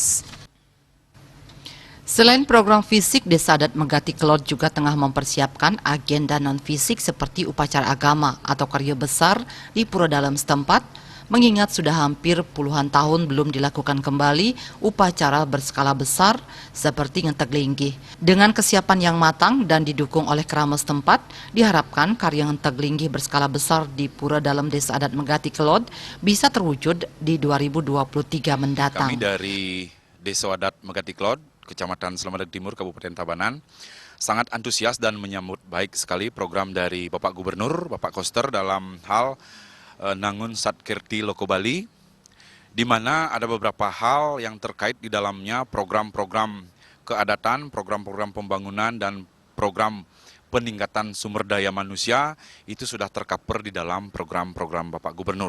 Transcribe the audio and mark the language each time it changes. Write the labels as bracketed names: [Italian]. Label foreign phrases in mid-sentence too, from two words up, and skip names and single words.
[Indonesian] Selain program fisik, Desa Adat Megati Kelod juga tengah mempersiapkan agenda non-fisik seperti upacara agama atau karya besar di pura dalam setempat, mengingat sudah hampir puluhan tahun belum dilakukan kembali upacara berskala besar seperti ngentek linggih. Dengan kesiapan yang matang dan didukung oleh kerama setempat, diharapkan karya ngentek linggih berskala besar di pura dalam Desa Adat Megati Kelod bisa terwujud di 2023 mendatang. Kami dari Desa Adat Megati Kelod, Kecamatan Slemadeg Timur, Kabupaten Tabanan, sangat antusias dan menyambut baik sekali program dari Bapak Gubernur, Bapak Koster dalam hal Nangun Satkerti Loka Bali, di mana ada beberapa hal yang terkait di dalamnya program-program keadatan, program-program pembangunan, dan program peningkatan sumber daya manusia itu sudah tercover di dalam program-program Bapak Gubernur.